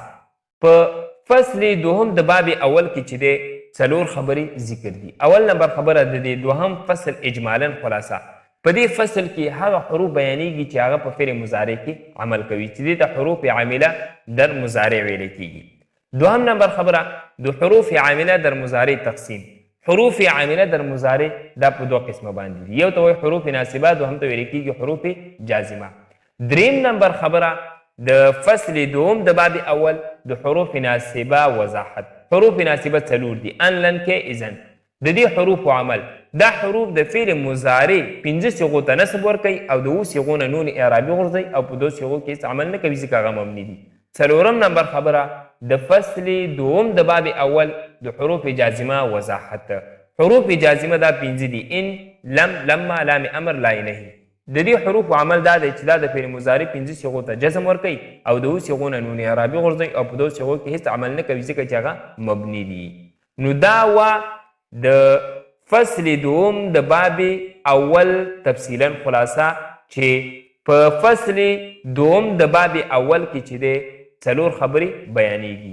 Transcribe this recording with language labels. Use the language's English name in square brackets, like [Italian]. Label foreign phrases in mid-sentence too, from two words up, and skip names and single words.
[Pashto] په فصل 2م د باب اول کې چې دی 4 خبرې ذکر دي. اول نمبر خبره د دې 2م فصل اجمالا خلاصه. په دې فصل کې هغه حروف بیانېږي چې هغه په فعل مضارع کې عمل کوي چې دې ته حروف عامله در مضارع ویل کیږي. 2م نمبر خبره د حروف عامله در مضارع تقسیم. حروف عامله در مضارع دا په 2 قسمه باندې دي. یو ته وایي حروف ناصبه، دوهم ته ویل کیږي حروف جازمه. 3م نمبر خبره د فصل 2م د باب اول د حروف ناصبه وضاحت. حروف ناصبه 4 دي: [Arabic] ان، لن، کې، اذن. [Pashto] د دې حروف عمل دا حروف د فعل مضارع 5 صيغو ته نسب ورکوي او د 2 صيغو نه نون اعرابي غورځوي او په 2 صيغو کې عمل نه کوي ځکه هغه مبني دي. 4م نمبر خبره د فصل 2م د باب اول د حروف جازمه وضاحت. حروف جازمه دا 5 دي: [Arabic] ان، لم، لما، لام امر، لا نهي. [Pashto] د دې حروف عمل دا دی چې دا د فعل مضارع 5 صيغو ته جزم ورکوي او د 2 صيغو نه نون اعرابي غورځوي او په 2 صيغو کې هیڅ عمل نه کوي ځکه چې هغه مبني دي. نو دا وا د فصل 2م د باب اول تفصیلا خلاصه چې په فصل 2م د باب اول کې چې دی څلور خبرې بیانېږي.